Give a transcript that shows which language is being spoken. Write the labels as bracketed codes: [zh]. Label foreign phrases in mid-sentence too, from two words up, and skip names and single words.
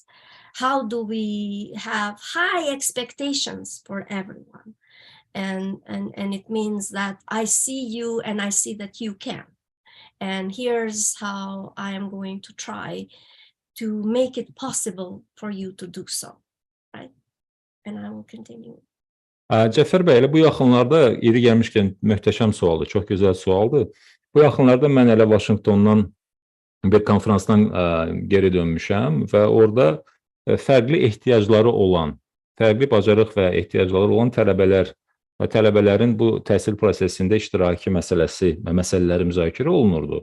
[en] How do we have high expectations for everyone? And it means that I see you and I see that you can. And here's how I am going to try to make it possible for you to do so, right? And I will continue. [az] Cəfər bəy, elə bu yaxınlarda yeri gəlmişkən möhtəşəm sualdır, çox gözəl sualdır. Bu yaxınlarda mən elə Vaşinqtondan bir konferansdan geri dönmüşəm və orada fərqli ehtiyacları olan, fərqli bacarıq və ehtiyacları olan tələbələr və tələbələrin bu təhsil prosesində iştiraki məsələləri müzakirə olunurdu.